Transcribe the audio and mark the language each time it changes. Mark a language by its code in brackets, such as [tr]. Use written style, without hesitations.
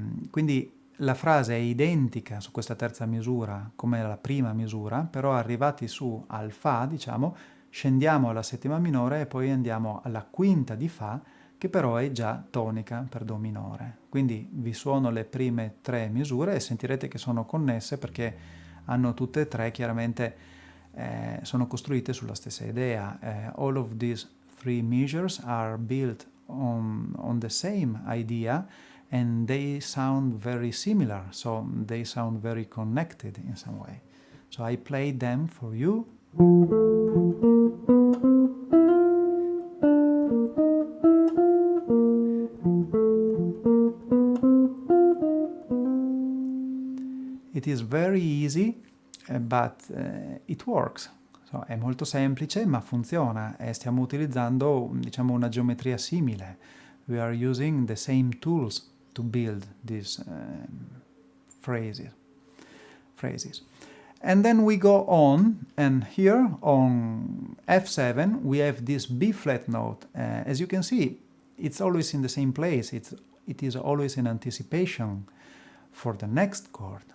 [it] Quindi la frase è identica su questa terza misura come la prima misura, però arrivati su al Fa, diciamo, scendiamo alla settima minore e poi andiamo alla quinta di Fa, che però è già tonica per Do minore. Quindi vi suono le prime tre misure e sentirete che sono connesse perché hanno tutte e tre chiaramente sono costruite sulla stessa idea. [en] All of these three measures are built on the same idea and they sound very similar, so they sound very connected in some way. So I played them for you. It is very easy, but it works. [it] So, è molto semplice, ma funziona e stiamo utilizzando, diciamo, una geometria simile. [en] We are using the same tools to build these phrases. And then we go on, and here on F7 we have this B flat note. As you can see, it's always in the same place. It is always in anticipation for the next chord.